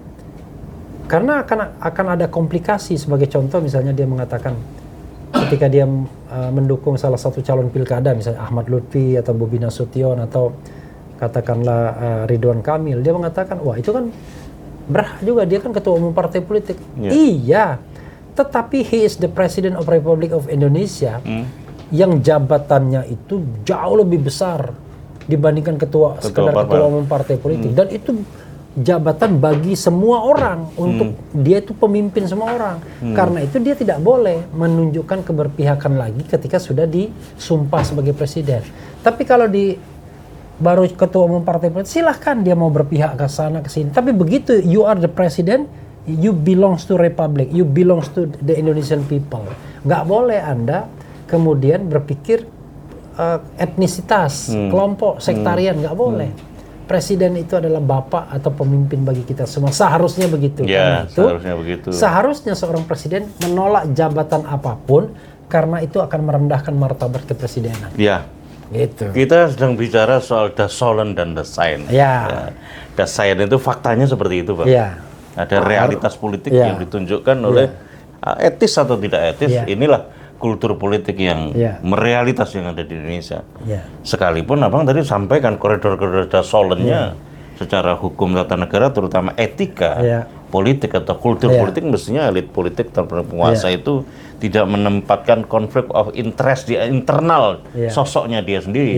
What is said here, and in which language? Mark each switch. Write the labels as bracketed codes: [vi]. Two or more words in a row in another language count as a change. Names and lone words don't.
[id] Karena akan ada komplikasi. Sebagai contoh misalnya dia mengatakan ketika dia mendukung salah satu calon pilkada, misalnya Ahmad Lutfi atau Bobi Nasution atau katakanlah Ridwan Kamil, dia mengatakan, wah itu kan berhak juga, dia kan ketua umum partai politik. Iya, tetapi [en] he is the President of Republic of Indonesia [id] yang jabatannya itu jauh lebih besar dibandingkan sekedar ketua umum partai politik. Dan itu jabatan bagi semua orang, untuk dia itu pemimpin semua orang. Karena itu dia tidak boleh menunjukkan keberpihakan lagi ketika sudah disumpah sebagai presiden. Tapi kalau baru ketua umum partai politik, silahkan dia mau berpihak ke sana ke sini. Tapi begitu [en] you are the president, you belongs to republic, you belongs to the Indonesian people. [id] Nggak boleh Anda kemudian berpikir etnisitas, kelompok, sektarian, nggak boleh. Presiden itu adalah bapak atau pemimpin bagi kita semua. Seharusnya begitu. Ya, itu, seharusnya begitu. Seharusnya seorang presiden menolak jabatan apapun karena itu akan merendahkan martabat kepresidenan. Ya. Gitu. Kita sedang bicara soal [de] das Sollen [id] dan [de] das Sein. [id] Ya. [de] Das Sein [id] itu faktanya seperti itu, Pak. Ya. Ada realitas politik yang ditunjukkan oleh etis atau tidak etis. Inilah kultur politik yang merealitas yang ada di Indonesia. Sekalipun Abang tadi sampaikan koridor-koridor [de] das Sollennya [id] secara hukum tata negara, terutama etika politik atau kultur politik, mestinya elit politik atau penguasa itu tidak menempatkan konflik [en] of interest [id] di internal sosoknya dia sendiri.